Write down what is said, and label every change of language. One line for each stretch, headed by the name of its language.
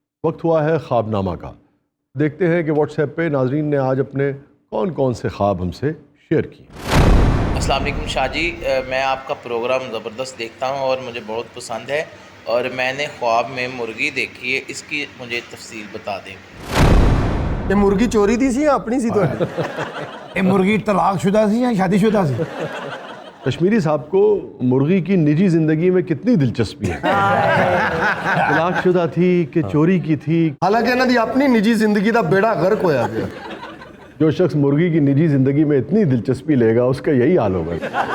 Urdu: وقت ہوا ہے خواب نامہ کا. دیکھتے ہیں کہ واٹس ایپ پہ ناظرین نے آج اپنے کون کون سے خواب ہم سے شیئر کیے. السلام علیکم شاہ جی, میں آپ کا پروگرام زبردست دیکھتا ہوں اور مجھے بہت پسند ہے, اور میں نے خواب میں مرغی دیکھی ہے, اس کی مجھے تفصیل بتا دیں.
Punjabi: یہ مرغی چوری دی سی یا اپنی سی تہاڈی؟ یہ مرغی طلاق شدہ سی یا شادی شدہ سی؟
Urdu: کشمیری صاحب کو مرغی کی نجی زندگی میں کتنی دلچسپی ہے. طلاق شدہ تھی کہ چوری کی تھی.
Punjabi: حالانکہ انہاں دی اپنی نجی زندگی دا بیڑا غرق ہویا پیا.
Urdu: جو شخص مرغی کی نجی زندگی میں اتنی دلچسپی لے گا اس کا یہی حال ہوگا.